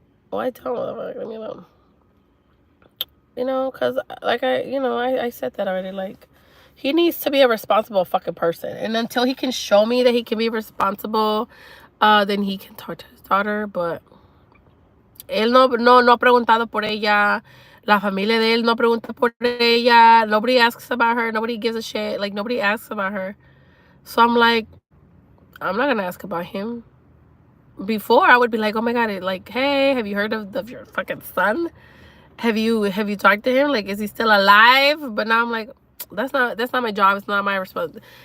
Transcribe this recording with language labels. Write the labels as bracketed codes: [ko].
[en] Well, I tell him, like, because like I said that already. Like, he needs to be a responsible fucking person, and until he can show me that he can be responsible, then he can talk to his daughter. [es] But él no ha preguntado por ella. La familia de él no pregunta por ella. [en] Nobody asks about her. Nobody gives a shit. Like, nobody asks about her. So I'm like, I'm not gonna ask about him. Before, I would be like, oh my god, like, hey, have you heard of your fucking son? Have you talked to him? Like, is he still alive? But now I'm like, that's not my job. It's not my responsibility.